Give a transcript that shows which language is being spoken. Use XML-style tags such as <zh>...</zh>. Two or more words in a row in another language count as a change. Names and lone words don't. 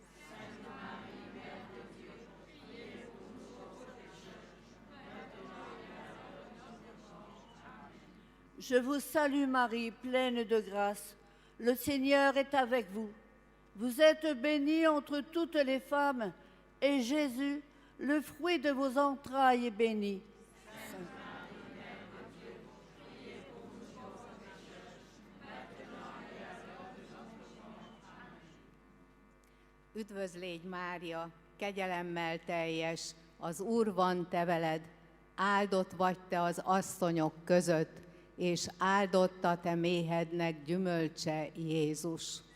<fr>Je vous salue Marie, pleine de grâce. Le Seigneur est avec vous. Vous êtes bénie entre toutes les femmes, et Jésus, le fruit de vos entrailles, est béni.</fr> <hu>Üdvözl légy, Mária, kegyelemmel teljes, az Úr van te veled, áldott vagy te az asszonyok között, és áldott a te méhednek gyümölcse, Jézus.</hu>